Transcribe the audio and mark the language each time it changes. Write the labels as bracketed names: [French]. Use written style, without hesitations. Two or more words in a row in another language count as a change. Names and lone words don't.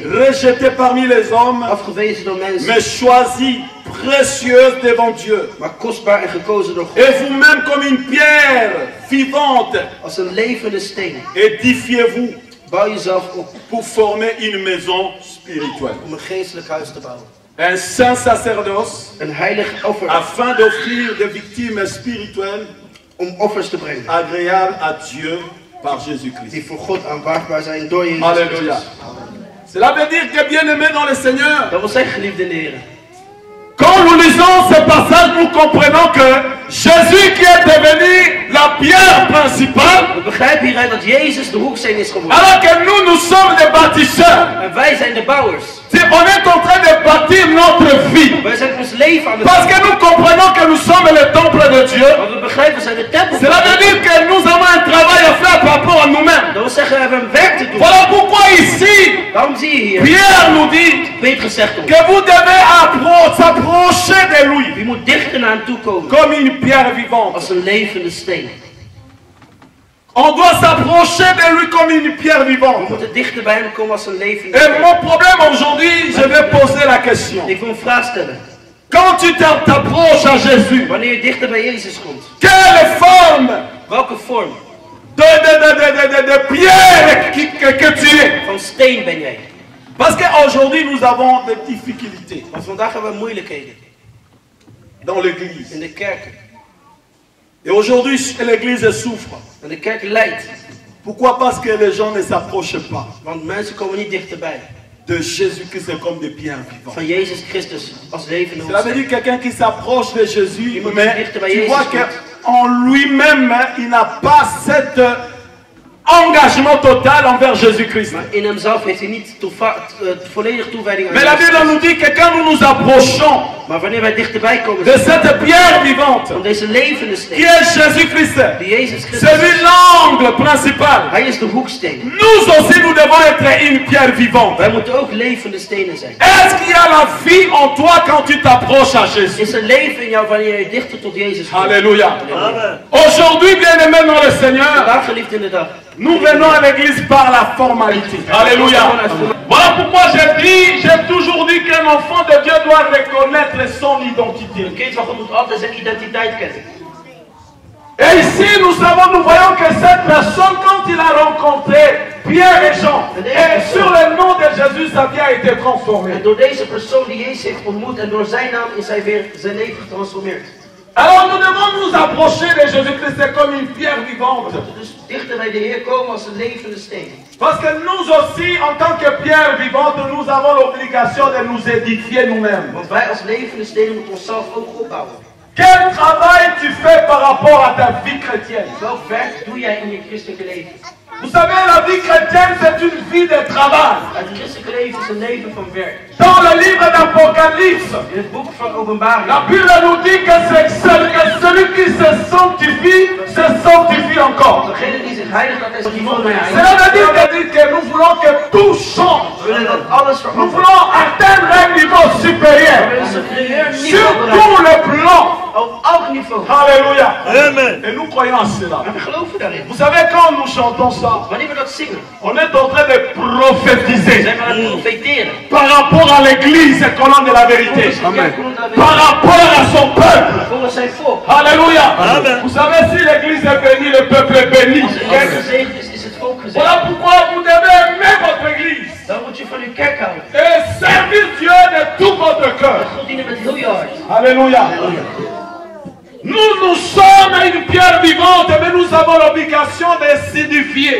[French] rejetée parmi les hommes, [Dutch] Afgewezen door mensen. [French] mais choisie, précieuse devant Dieu. [Dutch] Maar kostbaar en gekozen door God. [French] Et vous-même comme une pierre vivante, [Dutch] Als een levende steen. [French] édifiez-vous [Dutch] Bouw jezelf op [French] pour former une maison spirituelle. [Dutch] om een geestelijk huis te bouwen. [French] Un saint sacerdoce [Dutch] Een heilig offer. [French] afin d'offrir des victimes spirituelles [Dutch] Om offers te brengen. [French] agréables à Dieu par [Dutch] Die [French] Jésus-Christ. [Dutch] voor God aanvaardbaar zijn door Jezus [French] Alléluia. [Dutch] Christus. [French] Cela veut dire que bien aimé dans le Seigneur, [Dutch] Dat wil zeggen, geliefde in de Heer. [French] quand nous lisons ce passage, nous comprenons que Jésus qui est devenu la pierre principale, [Dutch] We begrijpen hieruit dat Jezus de hoeksteen is geworden. [French] alors que nous sommes des bâtisseurs. [Dutch] En wij zijn de bouwers. [French] On est en train de bâtir notre vie. [Dutch] Wij zijn ons leven aan het [French] Parce que nous comprenons que nous sommes le temple de Dieu. [Dutch] Want we begrijpen, we zijn de tempel. [French] Cela veut dire que nous avons un travail à faire par rapport à nous-mêmes. [Dutch] Dat wil zeggen, we hebben een werk te doen. [French] Voilà pourquoi ici, [Dutch] Daarom zie je hier. [French] Pierre nous dit [Dutch] Petrus zegt ons. [French] que vous devez s'approcher de lui [Dutch] Je moet dichter naar hem toe komen. [French] comme une pierre vivante. [Dutch] Als een levende steen. [French] On doit s'approcher de lui comme une pierre [Dutch] We [French] vivante. [Dutch] moeten dichter bij hem komen als een levende [French] Et [Dutch] steen. [French] mon problème aujourd'hui, je vais poser la question. [Dutch] Ik wil een vraag stellen. [French] Quand tu t'approches à Jésus, [Dutch] Wanneer je dichter bij Jezus komt. [French] quelle forme [Dutch] Welke vorm [French] de pierre que tu es? [Dutch] van steen ben jij? [French] Parce qu'aujourd'hui, nous avons des difficultés [Dutch] Want vandaag hebben we moeilijkheden. [French] dans l'église. [Dutch] In de kerken. [French] Et aujourd'hui, l'église souffre. [Dutch] En de kerk lijdt. [French] Pourquoi? Parce que les gens ne s'approchent pas [Dutch] Want mensen komen niet dichterbij. [French] de Jésus-Christ comme des pierres vivantes. [Dutch] Van Jezus Christus als levende [French] Cela veut [Dutch] hoeksteen. [French] dire quelqu'un qui s'approche de Jésus, [Dutch] Il moet [French] mais [Dutch] dichter bij [French] tu [Dutch] Jezus [French] vois [Dutch] komen. [French] qu'en lui-même, il n'a pas cet engagement total envers Jésus-Christ. [Dutch] Maar in hemzelf heeft hij niet volledig toewijding aan [French] Mais la [Dutch] Jezus. [French] Bible nous dit que quand nous nous approchons [Dutch] Maar wanneer wij dichterbij komen [French] de cette pierre vivante, [Dutch] van deze levende [French] qui [Dutch] steen, [French] est Jésus-Christ, [Dutch] die Jezus Christus [French] c'est lui [Dutch] is, [French] l'angle principal. [Dutch] hij is de hoeksteen. [French] Nous aussi, nous devons être une pierre vivante. [Dutch] Wij moeten ook levende stenen zijn. [French] Est-ce qu'il y a la vie en toi quand tu t'approches à Jésus? [Dutch] Is er leven in jou wanneer je dichter tot Jezus komt? [French] Alléluia. [Dutch] Halleluja. [French] Aujourd'hui, bien aimé dans le Seigneur, [Dutch] Vandaag geliefd in de dag. [French] nous venons à l'église par la formalité. Alléluia. Voilà pourquoi j'ai toujours dit qu'un enfant de Dieu doit reconnaître son identité. [Dutch] Een kind van God moet altijd zijn identiteit kennen. [French] Et ici, nous voyons que cette personne, quand il a rencontré Pierre et Jean, et sur le nom de Jésus, sa vie a été transformée. [Dutch] En door deze persoon die Jezus heeft ontmoet en door zijn naam is hij weer zijn leven getransformeerd. [French] Alors nous devons nous approcher de Jésus-Christ comme une pierre vivante. [Dutch] Dus dichter bij de Heer komen als een levende steen. [French] Parce que nous aussi, en tant que pierre vivante, nous avons l'obligation de nous édifier nous-mêmes. [Dutch] Want wij als levende stenen moeten onszelf ook opbouwen. [French] Quel travail tu fais par rapport à ta vie chrétienne? [Dutch] Welk werk doe jij in je christelijke leven? [French] Vous savez, la vie chrétienne, c'est une vie de travail. [Dutch] Het christelijke leven is een leven van werk. [French] Dans le livre d'Apocalypse, [Dutch] In het boek van Openbaring. [French] la Bible nous dit que c'est celui qui se sanctifie, se sanctifie encore. [Dutch] Degene die zich heiligt, dat is die van mij heilig. [French] Cela veut dire que nous voulons que tout change. [Dutch] We willen dat alles [French] Nous [Dutch] verandert. [French] voulons atteindre un niveau [Dutch] We [French] supérieur. [Dutch] willen een superieur [French] Sur [Dutch] niveau bereiken. [French] tous les plans. [Dutch] Op elk niveau. [French] Alléluia. Amen. Et nous croyons en cela. [Dutch] En we geloven daarin. [French] Vous savez, quand nous chantons ça, [Dutch] Wanneer we dat zingen, [French] on est en train de prophétiser [Dutch] zijn we aan het profeteren. [French] par rapport à l'église colonne de la vérité. Par rapport à son peuple. [Dutch] Volgens zijn volk. [French] Alléluia. Amen. Vous savez, si l'église est bénie, le peuple est béni. [Dutch] Als er gezegend is, is het volk gezegend. [French] Voilà pourquoi vous devez aimer votre église [Dutch] Dan moet je van uw kerk houden. [French] et servir Dieu de tout votre cœur. [Dutch] God dienen met heel je hart. [French] Alléluia. Nous sommes une pierre vivante, mais nous avons l'obligation de s'édifier.